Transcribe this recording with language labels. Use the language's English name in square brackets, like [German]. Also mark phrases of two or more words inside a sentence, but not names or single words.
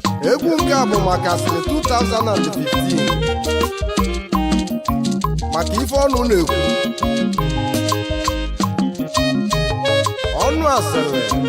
[Igbo] Egwu nke a bụ maka asịrị two thousand and fifteen. Maka ife ọnụ na-ekwu. Ọnụ asịrị.